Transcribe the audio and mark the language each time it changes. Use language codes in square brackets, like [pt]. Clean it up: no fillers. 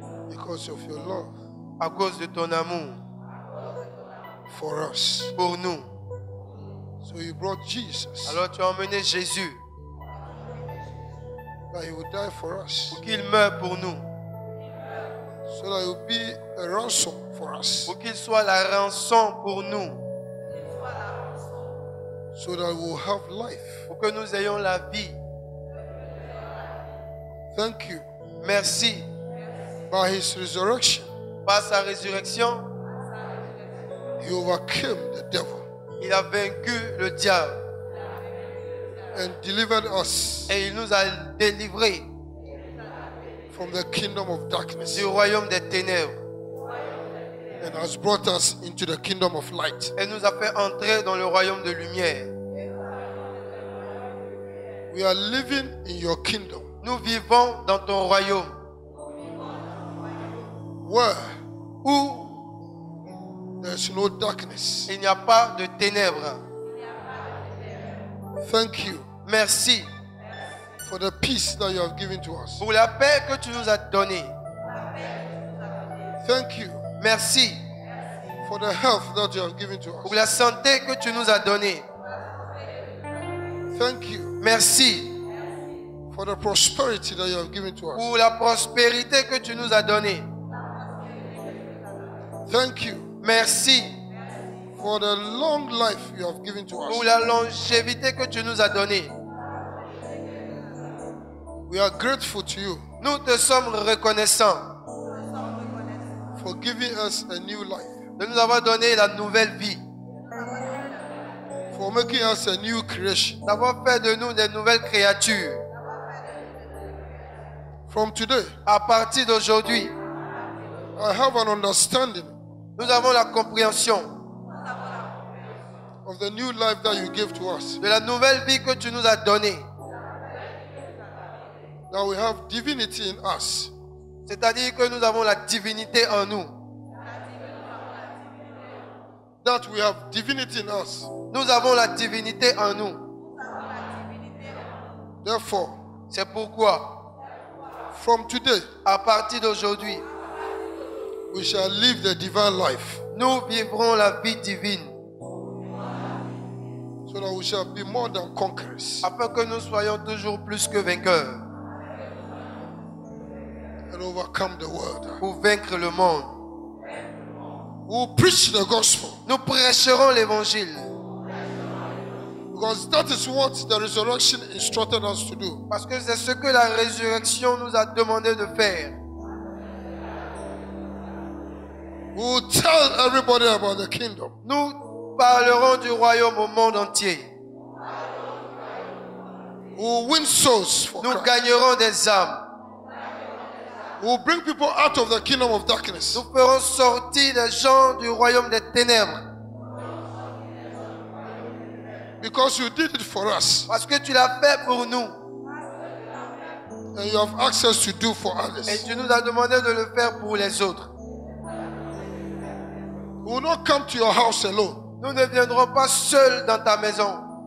[en] because of your love [fr] à cause de ton amour [en] for us. [fr] pour nous. [en] So you brought Jesus [fr] Alors tu as emmené Jésus [en] that he would die for us, [fr] pour qu'il meure pour nous, [en] so that he would be a ransom for us, [fr] pour qu'il soit la rançon pour nous, [en] so that we will have life. [fr] pour que nous ayons la vie. [en] Thank you. [fr] Merci. [en] By his resurrection, [fr] Par sa résurrection, [en] he overcame the devil [fr] il a vaincu le diable [en] and delivered us [fr] et il nous a délivrés [en] from the kingdom of darkness [fr] du royaume des ténèbres [en] and has brought us into the kingdom of light. [fr] et nous a fait entrer dans le royaume de lumière. [en] We are living in your kingdom [fr] Nous vivons dans ton royaume [en] where [fr] où [en] there's no darkness. [fr] il n'y a pas de ténèbres. [en] Thank you [fr] Merci [en] for the peace that you have given to us. [fr] pour la paix que tu nous as donnée. [en] Thank you [fr] Merci [en] for the health that you have given to [fr] pour la santé que tu nous as donnée. [en] Thank you [fr] Merci [en] for the prosperity that you have given to us. [fr] pour la prospérité que tu nous as donnée. [en] Thank you [fr] Merci [en] for the long life you have given to [fr] pour [en] us. [fr] la longévité que tu nous as donnée. [en] We are grateful to you [fr] Nous te sommes reconnaissants [en] for giving us a new life, [fr] de nous avoir donné la nouvelle vie, [en] for making us a new creation. [fr] d'avoir fait de nous des nouvelles créatures. [en] From today, [fr] À partir d'aujourd'hui, [en] I have an understanding [fr] nous avons la compréhension [en] of the new life that you gave to us, [fr] de la nouvelle vie que tu nous as donnée. [en] that we have divinity in us, [fr] C'est-à-dire que nous avons la divinité en nous. [en] that we have divinity in us. [fr] Nous avons la divinité en nous. [en] Therefore, [fr] C'est pourquoi, [en] from today, [fr] à partir d'aujourd'hui, [en] we shall live the divine life, [fr] nous vivrons la vie divine [en] so that we shall be more than conquerors [fr] afin que nous soyons toujours plus que vainqueurs [en] and overcome the world. [fr] pour vaincre le monde. [en] We will preach the gospel, [fr] Nous prêcherons l'évangile [en] because that is what the resurrection instructed us to do. [fr] parce que c'est ce que la résurrection nous a demandé de faire. [en] We will tell everybody about the kingdom. [fr] Nous parlerons du royaume au monde entier. [en] We will win souls for [fr] Nous [en] Christ. [fr] gagnerons des âmes. [en] We will bring people out of the kingdom of darkness. [fr] Nous ferons sortir des gens du royaume des ténèbres [en] Because you did it for us, [fr] parce que tu l'as fait pour nous [en] and you have access to do for [fr] et [en] others. [fr] tu nous as demandé de le faire pour les autres. [en] We will not come to your house alone. [fr] Nous ne viendrons pas seuls dans ta maison.